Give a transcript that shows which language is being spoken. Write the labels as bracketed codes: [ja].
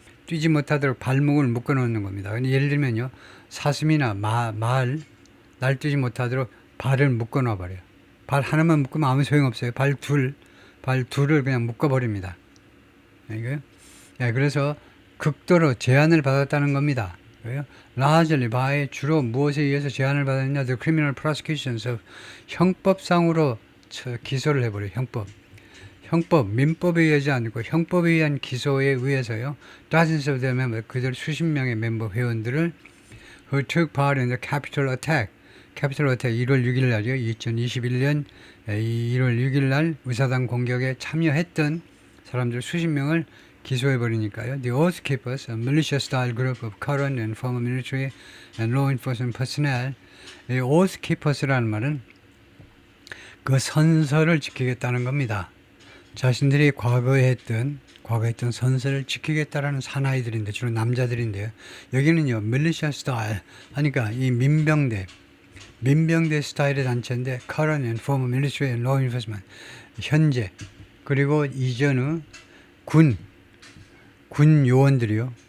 [ko] 뛰지 못하도록 발목을 묶어 놓는 겁니다. 예를 들면요, 사슴이나 날뛰지 못하도록 발을 묶어 놔 버려요. 발 하나만 묶으면 아무 소용 없어요. 발 둘을 그냥 묶어 버립니다. 이거요? 예, 그래서 극도로 제한을 받았다는 겁니다. [en] largely by [ko] 주로 무엇에 의해서 제한을 받았느냐? [en] The criminal prosecutions of [ko] 형법상으로 기소를 해버려요. 민법에 의하지 않고 형법에 의한 기소에 의해서요. [en] Dozens of the members, [ko] 그들 수십 명의 멤버 회원들을 [en] who took part in the Capitol attack. [ko] 1월 6일 날이요. 2021년 1월 6일 날 의사당 공격에 참여했던 사람들 수십 명을 기소해버리니까요. [en] The Oath Keepers, a militia-style group of current and former military and law enforcement personnel. [ko] 이 Oath Keepers라는 말은 그 선서를 지키겠다는 겁니다. 자신들이 과거에 했던 선서를 지키겠다라는 사나이들인데 주로 남자들인데요. 여기는요, militia-style 하니까 이 민병대 스타일의 단체인데 [en] current and former military and law enforcement [ko] 현재 그리고 이전의 군 요원들이요.